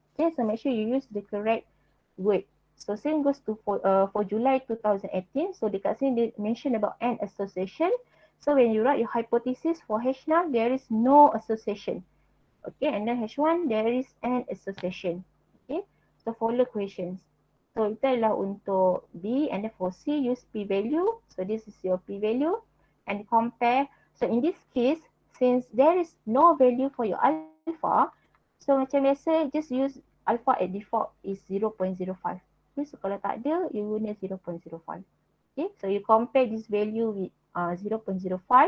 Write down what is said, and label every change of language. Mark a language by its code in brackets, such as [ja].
[en] Okay, so make sure you use the correct word. So same goes to for July 2018. So [ms] dekat sini [en] they mention about an association. So when you write your hypothesis for H0, there is no association. Okay, and then H1 there is an association. Okay, so follow questions. So [ms] itu adalah untuk [en] B, and then for C use P value. So this is your P value and compare. So in this case, since there is no value for your alpha, so [ms] macam biasa [en] just use alpha at default is 0.05. Okay, so [ms] kalau tak ada, [en] you guna 0.05. Okay, so you compare this value with 0.05.